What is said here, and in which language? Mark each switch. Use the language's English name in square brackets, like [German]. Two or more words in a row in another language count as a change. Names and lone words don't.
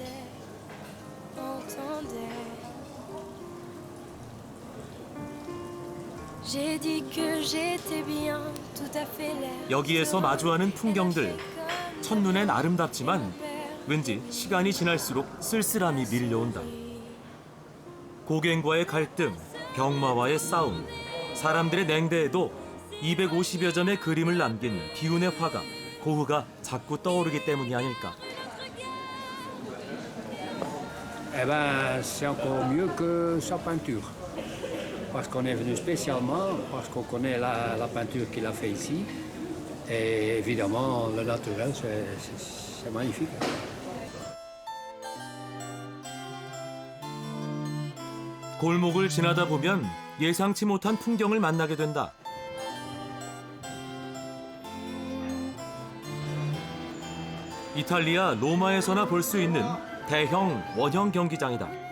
[Korean] 여기에서 마주하는 풍경들, 첫눈엔 아름답지만 왠지 시간이 지날수록 쓸쓸함이 밀려온다. 고갱과의 갈등, 병마와의 싸움, 사람들의 냉대에도 250여 점의 그림을 남긴 비운의 화가 고흐가 자꾸 떠오르기 때문이 아닐까. [French] Eh ben, c'est encore mieux que sa peinture. Parce qu'on est venu spécialement, parce qu'on connaît la peinture qu'il a fait ici. Et évidemment, le naturel, c'est magnifique. [Korean] 골목을 지나다 보면 예상치 못한 풍경을 만나게 된다. 이탈리아 로마에서나 볼 수 있는 대형 원형 경기장이다.